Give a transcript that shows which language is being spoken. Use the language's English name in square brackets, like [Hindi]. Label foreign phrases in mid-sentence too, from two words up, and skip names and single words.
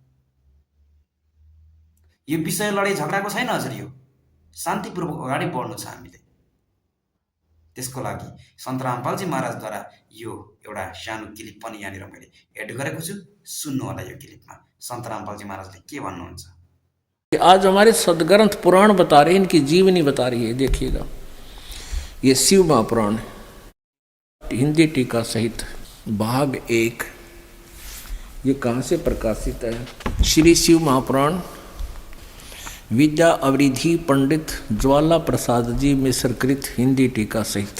[Nepali] यो विषय लडाइँ झगडाको छैन हजुर, यो शान्तिपूर्वक अगाडि बढ्नु छ हामीले। त्यसको लागि सन्त रामपालजी महाराजद्वारा यो एउटा सानो क्लिप पनि यहाँनिर मैले एड गरेको छु, सुन्नु होला। यो क्लिपमा सन्त रामपालजी महाराजले के भन्नुहुन्छ। [Hindi] आज हमारे सदग्रंथ पुराण बता रहे हैं, इनकी जीवनी बता रही है। देखिएगा, ये शिव महापुराण हिंदी टीका सहित भाग 1, ये कहाँ से प्रकाशित है? श्री शिव महापुराण विद्या अवरिधि पंडित ज्वाला प्रसाद जी मिश्रकृत हिंदी टीका सहित।